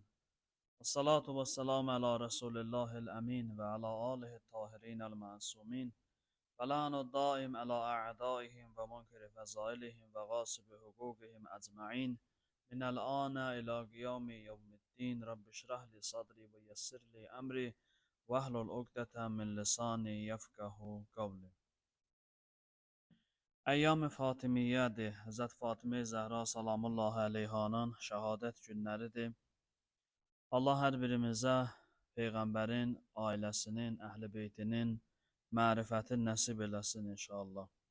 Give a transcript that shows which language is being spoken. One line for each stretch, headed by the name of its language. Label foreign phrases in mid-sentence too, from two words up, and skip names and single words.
Arabic: الصلاة والسلام على رسول الله الأمين وعلى آله الطاهرين المعصومين. واللعن الدائم على أعدائهم ومنكري فضائلهم وغاصبي حقوقهم أجمعين. من الآن إلى قيام يوم الدين. رب اشرح لي صدري ويسر لي أمري. واحلل عقدة من لساني يفقهوا قولي.
Azerbaijani: Əyyam-ı Fatimiyyədir. Həzrət Fatimə Zəhra salamullahi əleyhanın şəhadət günləridir. Allah hər birimizə Peyğəmbərin, ailəsinin, əhl-i beytinin mərifətin nəsib eləsin inşallah.